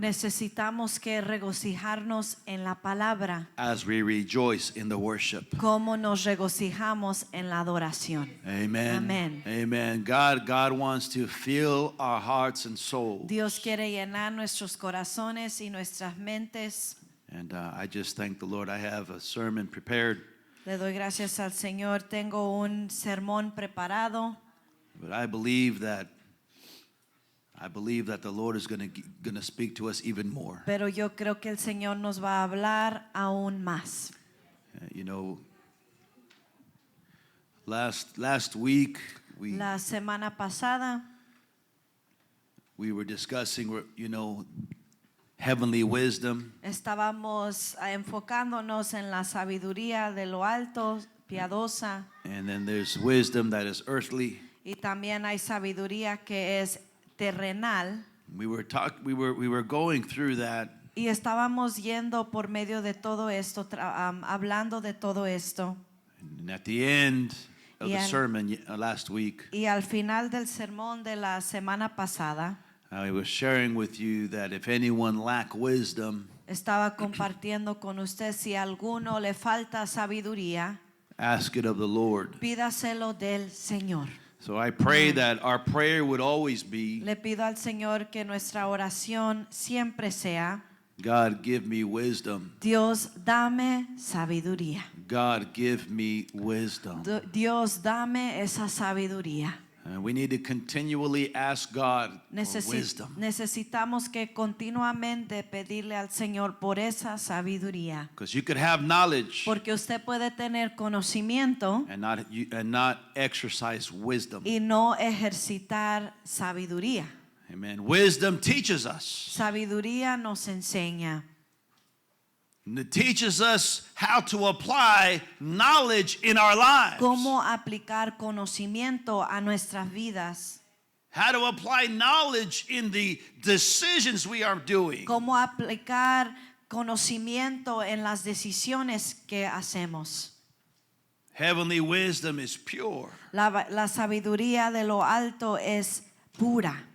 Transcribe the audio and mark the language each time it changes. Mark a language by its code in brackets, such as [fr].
[es] Necesitamos que regocijarnos en la palabra, [en] as we rejoice in the worship. [es] como nos regocijamos en la adoración. [en] Amen. [es] Amén. [en] Amen. God wants to fill our hearts and souls. [es] Dios quiere llenar nuestros corazones y nuestras mentes. [en] And I just thank the Lord. I have a sermon prepared, [es] Le doy gracias al Señor. Tengo un sermón preparado, [en] but I believe that the Lord is going to speak to us even more. [es] pero yo creo que el Señor nos va a hablar aún más. [en] You know, last week [es] La semana pasada [en] we were discussing, you know, heavenly wisdom. [es] estábamos enfocándonos en la sabiduría de lo alto, piadosa, [en] And then there's wisdom that is earthly. [es] y también hay sabiduría que es terrenal. [en] We were going through that, [es] Y estábamos yendo por medio de todo esto, hablando de todo esto. [en] and at the end of [es] Y [en] the [es] al- [en] sermon last week, [es] Y al final del sermón de la semana pasada, [en] I was sharing with you that if anyone lack wisdom, [es] estaba compartiendo con usted si a alguno le falta sabiduría, [en] ask it of the Lord. [es] pídaselo del Señor. [en] So I pray that our prayer would always be, [es] Le pido al Señor que nuestra oración siempre sea: [en] God, give me wisdom. [es] Dios, dame sabiduría. [en] God, give me wisdom. [es] Dios, dame esa sabiduría. [en] And we need to continually ask God for wisdom. [es] Necesitamos que continuamente pedirle al Señor por esa sabiduría. [en] Because you could have knowledge [es] Porque usted puede tener conocimiento [en] and not exercise wisdom. [es] y no ejercitar sabiduría. [en] Amen. Wisdom teaches us. [es] Sabiduría nos enseña. [en] And it teaches us how to apply knowledge in our lives. [es] Cómo aplicar conocimiento a nuestras vidas. [en] How to apply knowledge in the decisions we are doing. [es] Cómo aplicar conocimiento en las decisiones que hacemos. [en] Heavenly wisdom is pure. [es] La sabiduría de lo alto es pura.